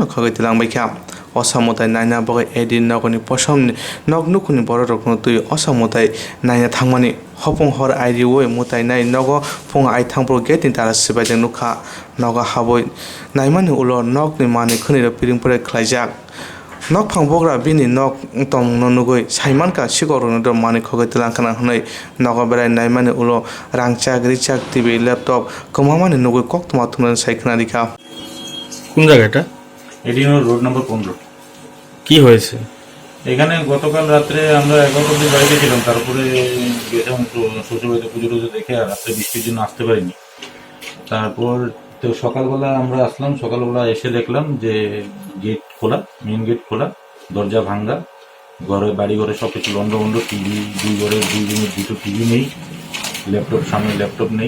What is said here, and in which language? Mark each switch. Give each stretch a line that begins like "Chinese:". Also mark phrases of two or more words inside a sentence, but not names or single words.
Kok Borok: khogaitilang baikha Osa Mwtaini naina bagai AD Nagaro Posomni noknukuni borok tui Osa Mwtaini naina thangmani hopong hor ID woi Mwtaini nogo phung ai thangpro gate tara sibajang nukha nogo haboi naimani ulo nokni manikuni piringpore khlaijak nok phangbogra bini nok tong nonugoi saimanka sikhok mani khogaitilang kana hnai nogo berai naimani ulo Rangchak TV laptop komamani nugoi koktoma thumna saikna dikha
Bangla: কোন জায়গাটা? এডি রোড নম্বর 15। কি হয়েছে এখানে গতকাল রাত্রে আমরা 11টা অবধি বাড়িতে ছিলাম, তারপরে গেছিলাম শ্বশুরবাড়িতে পুজো টুজো দেখে, আর রাত্রে বৃষ্টির জন্য আসতে পারিনি। তারপর তো সকালবেলা আমরা আসলাম, সকালবেলা এসে দেখলাম যে গেট খোলা, মেন গেট খোলা, দরজা ভাঙ্গা, বাড়ি ঘরে সব কিছু লন্ডভন্ড, টিভি দুই ঘরে দুই রুমের দুটো টিভি নেই, ল্যাপটপ সামনে ল্যাপটপ নেই।